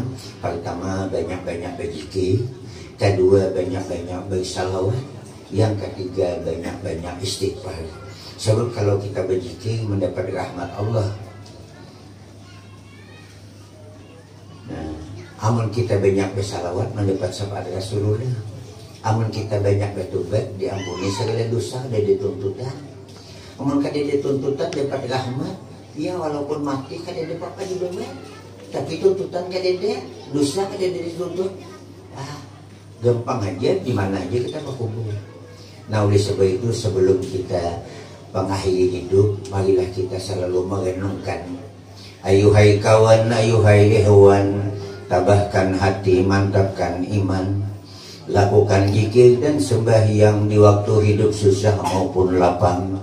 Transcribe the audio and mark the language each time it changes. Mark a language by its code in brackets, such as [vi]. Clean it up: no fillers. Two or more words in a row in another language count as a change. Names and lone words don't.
[id] Pertama banyak-banyak berzikir, kedua banyak-banyak bersalawat, yang ketiga banyak-banyak istighfar. Sebab kalau kita berzikir mendapat rahmat Allah. [bjn] Nah, amun kita banyak bersalawat mendapat syafaat Rasulullah. Amun kita banyak bertobat diampuni segala dosa dan dituntutan. Amun kada dituntutan dapat rahmat, ya walaupun mati kada dapat apa juga. Tapi tuntutan kada ada, dosa kada dituntut. [id] Gampang aja di mana aja kita berkumpul. Nah, oleh sebab itu sebelum kita mengakhiri hidup, marilah kita selalu merenungkan. Ayuhai kawan, ayuhai ikhwan, tabahkan hati, mantapkan iman, lakukan zikir dan sembahyang di waktu hidup susah maupun lapang.